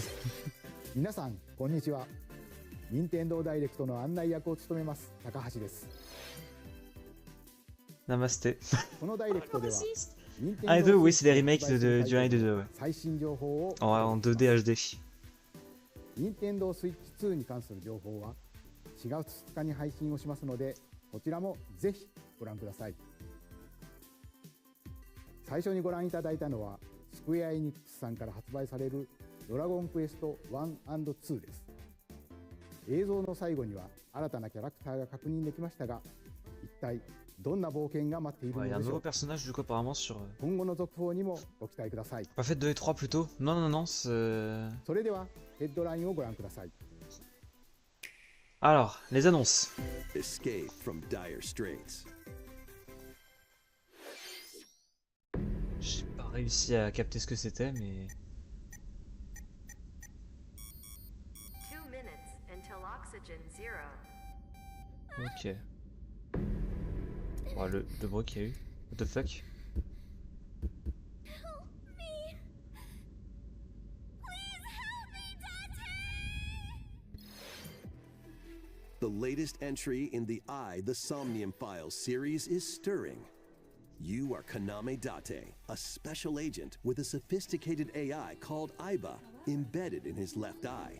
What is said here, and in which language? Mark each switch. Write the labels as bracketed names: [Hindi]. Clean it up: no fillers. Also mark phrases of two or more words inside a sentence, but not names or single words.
[Japanese] 皆さんこんにちは。任天堂ダイレクトの案内役を務めます高橋です。 [Hindi] Namasté. [Japanese] このダイレクトでは [French] Ah, et 2, oui, c'est des remakes du 1 et du 2, ouais. [Japanese] 最新情報を [French] En 2D HD. [Japanese] 任天堂スイッチ2に関する情報は4月2日に配信をしますので、こちらもぜひご覧ください。最初にご覧いただいたのはスクエアエニックスさんから発売されるドラゴンクエスト 1&2 です。映像の最後には新たなキャラクターが確認できましたが、一体どんな冒険が待っている [French] Ouais, [Japanese] の [French] il y a un [Japanese] でしょ [French] nouveau [Japanese] うか。 [French] personnage du coup apparemment sur. [Japanese] 今後の続報にもご期待ください。 [French] Pas fait 2 et 3 plutôt? Non, non, non, c'est. [Japanese] それではヘッドラインをご覧ください。 [French] Alors, les annonces. [English] Escape from dire straits. [French] J'ai pas réussi à capter ce que c'était, mais. [English] 2 minutes until oxygen zero. [French] Ok. Oh, le bruit qu'il y a eu. [English] What the fuck? The latest entry in the The Somnium Files series is stirring. You are Kaname Date, a special agent with a sophisticated AI called Aiba embedded in his left eye.